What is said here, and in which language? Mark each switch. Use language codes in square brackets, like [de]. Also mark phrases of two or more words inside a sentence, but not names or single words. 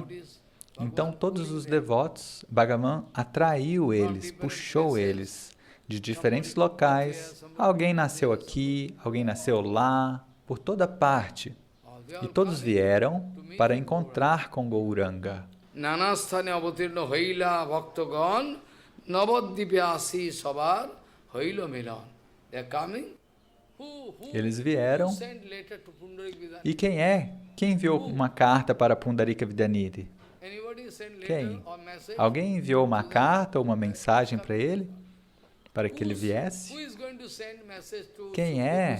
[pt] Então, todos os devotos, Bhagavan atraiu eles, puxou eles de diferentes locais. Alguém nasceu aqui, alguém nasceu lá, por toda parte. E todos vieram para encontrar com Gauranga. [bn] নানাস্থানে অবতীর্ণ হৈলা ভক্তগণ নবদ্বীপে আসি সবার হৈল মিলন. [en] They are coming. [pt] Eles vieram. E quem é? Quem enviou uma carta para Pundarika Vidyanidhi? Quem? Alguém enviou uma carta ou uma mensagem para ele? Para que ele viesse? Quem é?